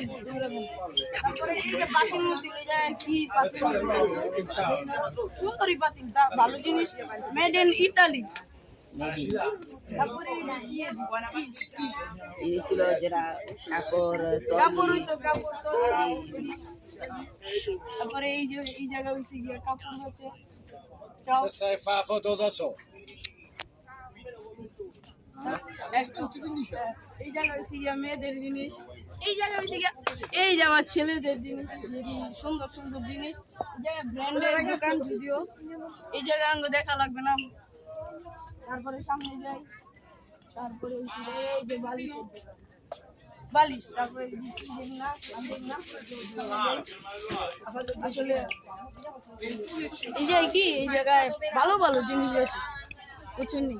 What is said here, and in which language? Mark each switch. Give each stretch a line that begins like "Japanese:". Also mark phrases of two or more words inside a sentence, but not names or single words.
Bangla: তারপরে এই যে পাতিল মতি, এই জায়গায় কি পাতিল সুন্দরী পাতিল, ভালো জিনিস,
English: made in Italy.
Bangla: তারপরে এই যে এই জায়গা হচ্ছে গিয়ে কাপড় হচ্ছে।
Italian: Sai fa foto da solo.
Bangla: এই জায়গা হচ্ছে গিয়ে মেয়েদের জিনিস। এই জায়গা হচ্ছে গিয়ে এই যে আমার ছেলেদের জিনিস, সুন্দর সুন্দর জিনিস। এই জায়গায় ব্র্যান্ডের দোকান, যদিও এই জায়গায় আঙ্গ দেখা লাগবে না। তারপরে সামনে যাই, তারপরে এই যে বালিশ, তারপরে আসলে এই জায়গায় কি, এই জায়গায় ভালো ভালো জিনিস রয়েছে, বুঝছেন নি?